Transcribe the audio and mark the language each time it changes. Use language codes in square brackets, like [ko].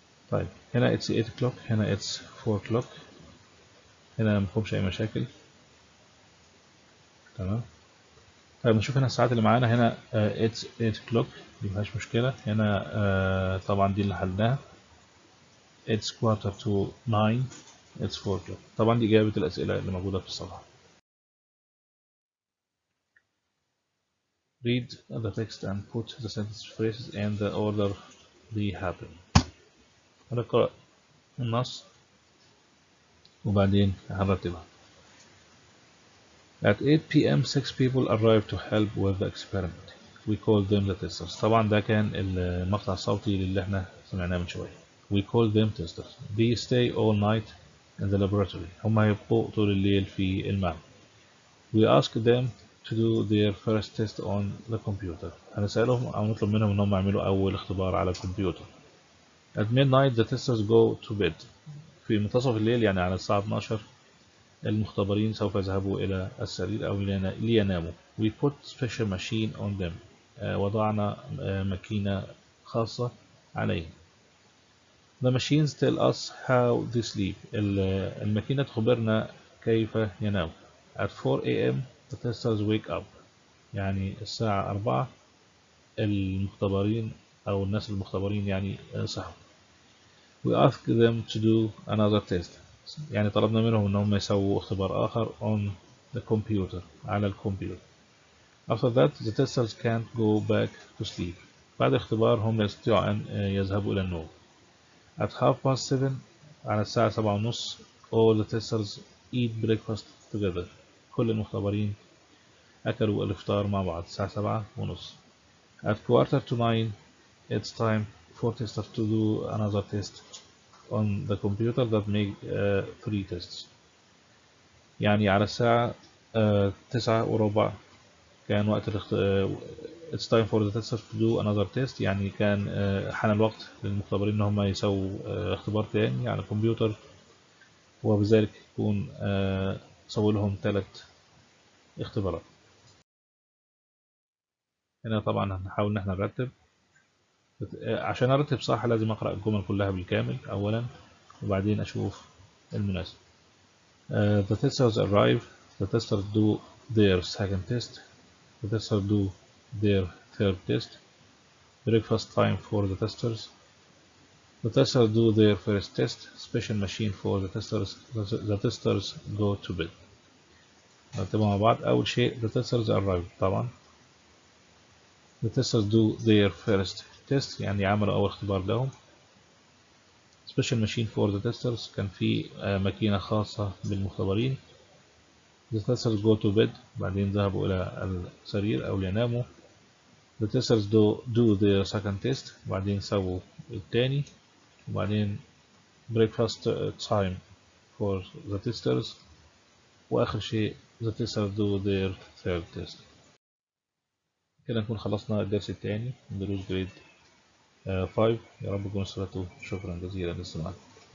[ar] طيب هنا [en] it's 8 o'clock، [ar] هنا [en] it's 4 o'clock، [ar] هنا مفهومش أي مشاكل. تمام. طيب نشوف هنا الساعات اللي معانا. هنا [en] it's 8 o'clock، [ar] مفيهاش مشكلة. هنا طبعا دي اللي حلناها. [en] it's quarter to 9، it's 4 o'clock. [ar] طبعا دي إجابة الأسئلة اللي موجودة في الصفحة. [en] Read the text and put the sentence phrases in the order they happen. [ar] هنقرأ النص وبعدين هنرتبها. [en] At 8 p.m. 6 people arrived to help with the experiment. We called them the testers. [ar] طبعا ده كان المقطع الصوتي اللي احنا سمعناه من شوية. [en] We called them testers. They stay all night in the laboratory. [ar] هم هيبقوا طول الليل في المعمل. [en] We asked them to do their first test on the computer. [ar] هنسألهم أو نطلب منهم إنهم يعملوا أول اختبار على الكمبيوتر. [en] At midnight the testers go to bed. [ar] في منتصف الليل يعني على الساعة 12 المختبرين سوف يذهبوا إلى السرير أو ليناموا. [en] We put special machine on them. [ar] وضعنا ماكينة خاصة عليهم. [en] The machines tell us how they sleep. [ar] الماكينة تخبرنا كيف ينام. [en] At 4 a.m. the testers wake up. [ar] يعني الساعة 4 المختبرين أو الناس المختبرين يعني صحوا. [en] We ask them to do another test. [ar] يعني طلبنا منهم أنهم يسووا اختبار آخر [en] on the computer، [ar] على الكمبيوتر. [en] After that the testers can't go back to sleep. [ar] بعد الاختبار هم لا يستطيعوا أن يذهبوا إلى النوم. [en] At 7:30 [ar] على الساعة 7:30 [en] all the testers eat breakfast together. [ar] كل المختبرين أكلوا الإفطار مع بعض الساعة 7:30. [en] At 9:15 it's time for testers to do another test on the computer that make 3 tests. [ar] يعني على الساعة 9:15 كان وقت [en] it's time for the testers to do another test، [ar] يعني كان حان الوقت للمختبرين إن هم يسووا اختبار تاني على الكمبيوتر، وبذلك يكون سووا لهم 3 اختبارات. هنا طبعا هنحاول إن احنا نرتب. عشان أرتب صح لازم أقرأ الجمل كلها بالكامل أولا وبعدين أشوف المناسب. [en] The testers arrive. The testers do their second test. The testers do their third test. Breakfast time for the testers. The testers do their first test. Special machine for the testers. The testers go to bed. [ar] نرتبها مع بعض. أول شيء [en] the testers arrive [ar] طبعا. [en] The testers do their first test [ar] يعني عملوا أول اختبار لهم. [en] Special machine for the testers [ar] كان في ماكينة خاصة بالمختبرين. [en] The testers go to bed [ar] بعدين ذهبوا إلى السرير أو ليناموا. [en] The testers do their second test [ar] وبعدين سووا التاني وبعدين [en] breakfast time for the testers [ar] وآخر شيء [en] the testers do their third test. [ar] كده نكون خلصنا الدرس التاني من دروس جريد 5. يا رب تكونوا استفدتوا. شكرا جزيلا للاستماع.